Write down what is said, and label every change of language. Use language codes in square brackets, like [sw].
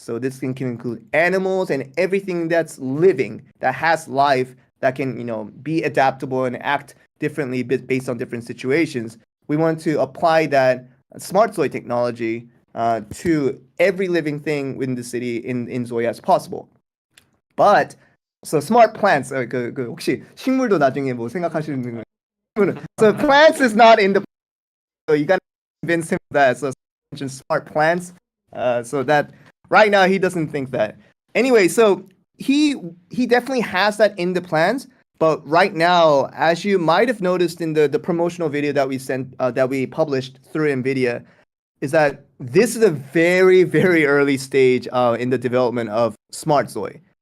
[en] So this can include animals and everything that's living, that has life, that can, be adaptable and act differently based on different situations. We want to apply that smart Zoi technology to every living thing within the city in Inzoi as possible. But so smart plants, [ko] 혹시 식물도 나중에 뭐 생각하시는 거? [en] So plants is not in the, so you gotta convince him of that. So mentioned smart plants, so that right now he doesn't think that. Anyway, so he definitely has that in the plans. But right now, as you might have noticed in the promotional video that we sent, that we published through NVIDIA, is that this is a very, very early stage in the development of Smart Zoi.